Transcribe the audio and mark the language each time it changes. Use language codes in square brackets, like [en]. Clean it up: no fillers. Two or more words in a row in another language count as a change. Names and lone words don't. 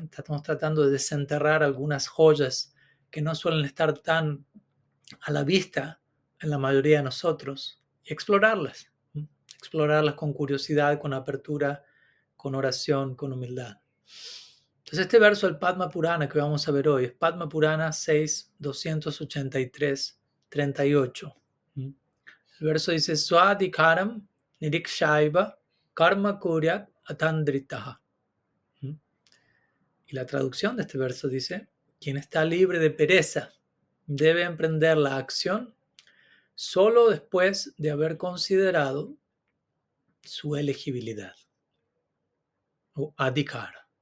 [es] Estamos tratando de desenterrar algunas joyas que no suelen estar tan a la vista en la mayoría de nosotros y explorarlas. Explorarlas con curiosidad, con apertura, con oración, con humildad. Entonces este verso del Padma Purana que vamos a ver hoy es Padma Purana 6, 283, 38. El verso dice [sa] Swadhikaram nirikshaiva karma kuryat atandritaha. [es] Y la traducción de este verso dice: quien está libre de pereza debe emprender la acción solo después de haber considerado su elegibilidad o adhikara.